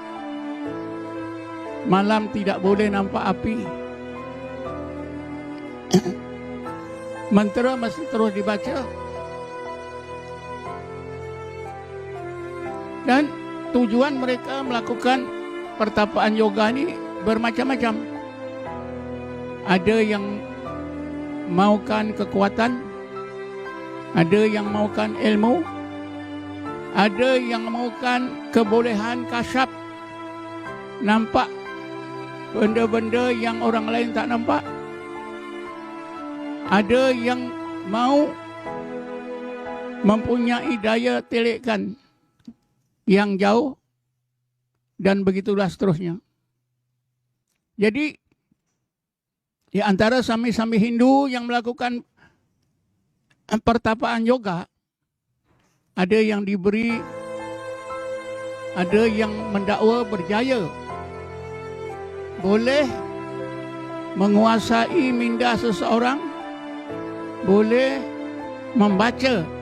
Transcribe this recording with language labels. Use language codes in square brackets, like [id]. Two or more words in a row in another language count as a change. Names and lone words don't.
[ms] Malam tidak boleh nampak api. Mantra masih terus dibaca. Dan tujuan mereka melakukan pertapaan yoga ini bermacam-macam. Ada yang maukan kekuatan, ada yang maukan ilmu, ada yang maukan kebolehan kasyaf, nampak benda-benda yang orang lain tak nampak. Ada yang mau mempunyai daya telekan yang jauh, dan begitulah seterusnya. Jadi di antara sami-sami Hindu yang melakukan pertapaan yoga, ada yang diberi, ada yang mendakwa berjaya, boleh menguasai minda seseorang, boleh membaca